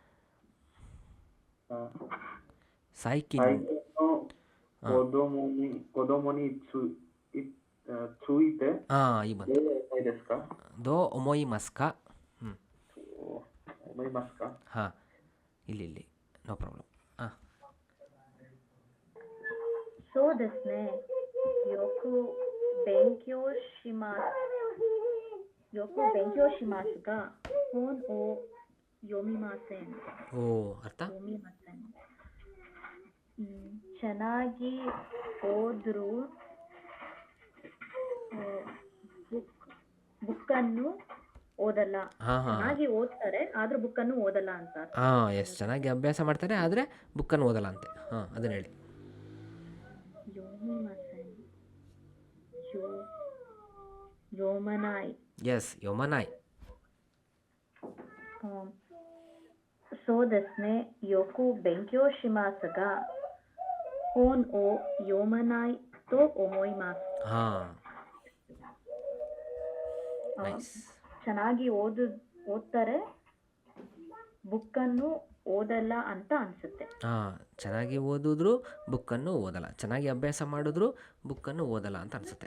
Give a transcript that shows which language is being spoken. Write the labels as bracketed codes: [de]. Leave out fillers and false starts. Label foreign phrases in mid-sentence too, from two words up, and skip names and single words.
[ja] 最近の子どもについて [kn] ಈ ಬಂತು. [ja] どう思いますか? [kn] ಹಾಂ, ಇಲ್ಲಿ [en] no problem. [ja] そうですね。よく勉強しますが、本を読みません。 [kn] ಅರ್ಥ? ಚೆನ್ನಾಗಿ ಓದ್ರು ಬುಕ್ಕನ್ನು ಓದಲ್ಲ. ಚೆನ್ನಾಗಿ ಓದ್ತಾರೆ ಆದ್ರೂ ಬುಕ್ಕನ್ನು ಓದಲ್ಲ ಅಂತ. ಎಸ್, ಚೆನ್ನಾಗಿ ಅಭ್ಯಾಸ ಮಾಡ್ತಾರೆ ಆದರೆ ಬುಕ್ಕನ್ನು ಓದಲ್ಲ ಅಂತೆ. ಅದನ್ನ ಹೇಳಿ. [ja] ಯೋಮನಾಯ್. ಎಸ್, ಯೋಮನಾಯ್. そうですね。よく勉強しますが、本を読まないと思います。 [kn] ಚೆನ್ನಾಗಿ ಓದ್ತಾರೆ ಬುಕ್ಕನ್ನು ಓದಲ್ಲ ಅಂತ ಅನ್ಸುತ್ತೆ. ಚೆನ್ನಾಗಿ ಓದಿದ್ರು ಬುಕ್ಕನ್ನು ಓದಲ್ಲ, ಚೆನ್ನಾಗಿ ಅಭ್ಯಾಸ ಮಾಡಿದ್ರು ಬುಕ್ಕನ್ನು ಓದಲ್ಲ ಅಂತ ಅನಿಸುತ್ತೆ.